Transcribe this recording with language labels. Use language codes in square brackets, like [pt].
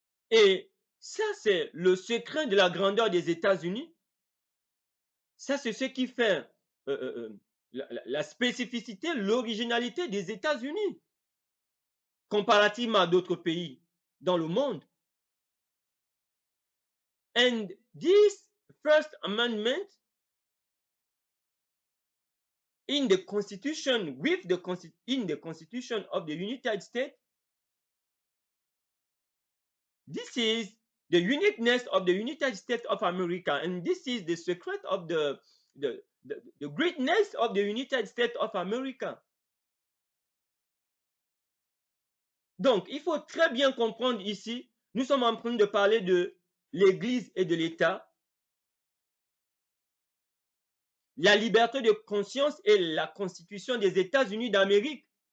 [fr] Et ça, c'est le secret de la grandeur des États-Unis. Ça, c'est ce qui fait la spécificité, l'originalité des États-Unis comparativement à d'autres pays dans le monde. [en] And this First Amendment in the Constitution, in the Constitution of the United States, this is the uniqueness of the United States of America, and this is the secret of the greatness of the United States of America. [fr] Donc, il faut très bien comprendre ici, nous sommes en train de parler de l'Église et de l'État, la liberté de conscience et la Constitution des États-Unis d'Amérique.